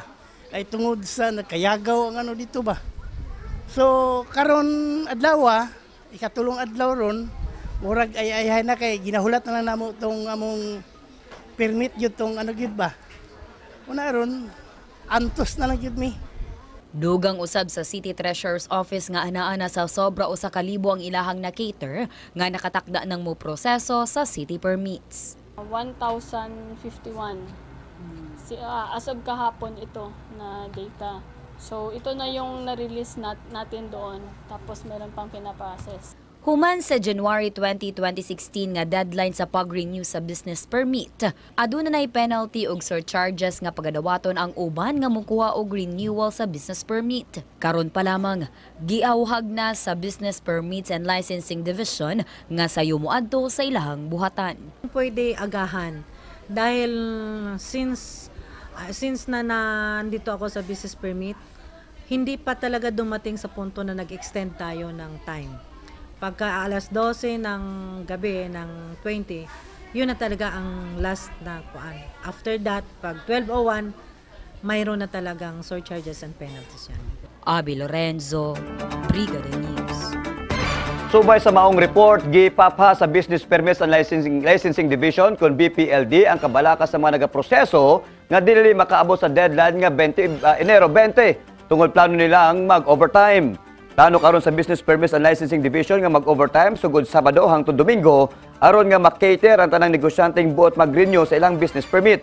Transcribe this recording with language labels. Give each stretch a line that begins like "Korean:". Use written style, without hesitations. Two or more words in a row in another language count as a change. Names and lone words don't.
Cebuano: Ay tungod sa nakayagaw ang ano dito ba. So karon adlaw ikatulong adlaw ron murag ay na kay ginahulat na namo tong among permit gyud tong ano gyud ba. Una ron antos na lang gyud mi. Dugang usab sa City Treasurer's Office nga anaa sa sobra usa ka libo ang ilahang na cater nga nakatakda ng mo proseso sa city permits.
Filipino: 1,051.
English: As of
Filipino: kahapon ito na data. So ito na yung na-release natin doon. Tapos meron pang pinaprocess.
Cebuano: Human sa January 20, 2016 nga deadline sa pag-renew sa
English: business permit,
Cebuano: aduna nay penalty ug surcharges nga pagadawaton ang uban nga mokuha og renewal sa
English: business permit.
Cebuano: Karon pa lamang giawhag na sa Business Permits and Licensing Division nga sayo moadto sa ilahang buhatan.
Filipino: Pwede agahan dahil since na nandito ako sa
English: business permit,
Filipino: hindi pa talaga dumating sa punto na nag-extend tayo ng time. Pagka alas 12 ng gabi ng 20, yun na talaga ang last na kuan. After that, pag 12:01, mayroon na talagang
English: surcharges and penalties
Filipino: yan. Abby Lorenzo, Brigada News.
Cebuano: Subay sa maong report, gipapha sa Business Permits and Licensing Division kung BPLD ang kabalakas sa mga nagaproseso nga dili makaabot sa deadline nga Enero 20 tungod plano nilang mag-overtime. Plano karon sa Business Permits and Licensing Division nga mag-overtime sugod Sabado hangtod Domingo aron nga makater ang tanang negosyanteng buot mag-renew sa ilang
English: business permit.